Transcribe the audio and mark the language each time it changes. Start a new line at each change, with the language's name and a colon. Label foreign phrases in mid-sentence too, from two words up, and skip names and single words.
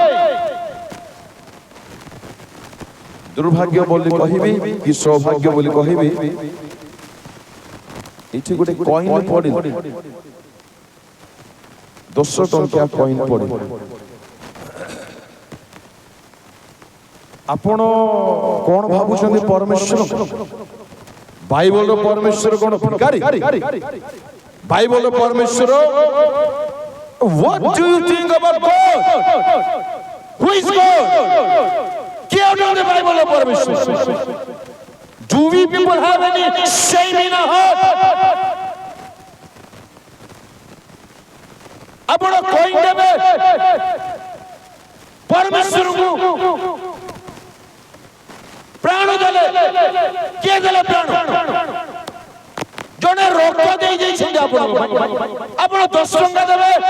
Odia: ଦୁର୍ଭାଗ୍ୟ ବୋଲି କହିବି କି ସୌଭାଗ୍ୟ ବୋଲି କହିବି, ଏଠି ଗୋଟେ କଏନ ପଡିଲା, 10 ଟଙ୍କିଆ କଏନ ପଡିଲା। ଆପଣ କଣ ଭାବୁଛନ୍ତି ପରମେଶ୍ୱର? ବାଇବଲର ପରମେଶ୍ୱର କଣ ଭିକାରୀ? ବାଇବଲର ପରମେଶ୍ୱର,
English: what do you think about God? Who is God?
Odia: କିଏ ଅଟନ୍ତି ବାଇବଲର ପରମେଶ୍ୱର?
English: Do we people have any shame in our heart?
Odia: ଆପଣ କହି ଦେବେ ପରମେଶ୍ୱରଙ୍କୁ ପ୍ରାଣ ଦେଲେ। କିଏ ଦେଲେ ପ୍ରାଣ? ଜଣେ ରୋଗ ଦେଇ ଯାଇଛନ୍ତି ଆପଣଙ୍କୁ, ଆପଣ 10 ଟଙ୍କା ଦେବେ?